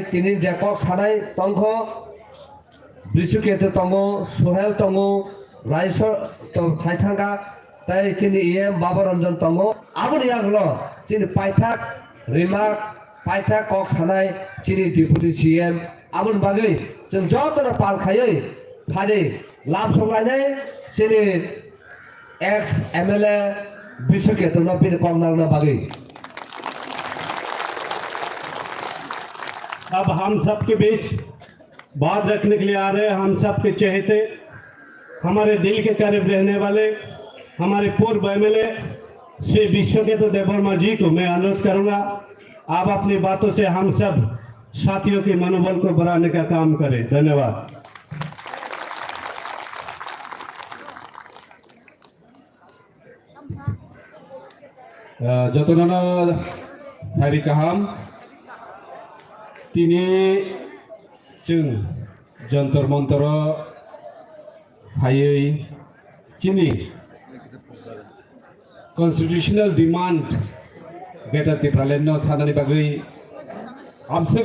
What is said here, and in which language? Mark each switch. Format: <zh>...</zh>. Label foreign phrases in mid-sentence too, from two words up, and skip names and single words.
<trp>तिनि जेकक सानाय तंखो ब्रिसुकेते तंगो सोहेल तंगो राइसर तो साइथांगा ताई तिनि एम बाबरंजन तंगो आबनि यागलो तिनि पाइथाक रिमार्क पाइथाक कक सानाय तिनि</trp> <en>deputy CM</en> <trp>आबनि बागै जों जतल पालखायै फादि लाभ सलायनाय तिनि</trp> <en>ex MLA</en> <trp>ब्रिसुकेते न बिन कमनांना बागै</trp> <hi>अब हम सब के बीच बात रखने के लिए आ रहे हैं हम सब के चहेते हमारे दिल के करीब रहने वाले हमारे पूर्व एमएलए श्री विश्वकेतु देववर्मा जी को मैं अनुरोध करूंगा आप अपनी बातों से हम सब साथियों के मनोबल को बढ़ाने का काम करें। धन्यवाद।</hi> <trp>जतनाना सारि काहाम तिनी जों जन्तर मन्तर हायै चिनि</trp> <en>constitutional demand</en> <trp>बेटर टिप्रालेन्ड सानानि बागै हमसे</trp>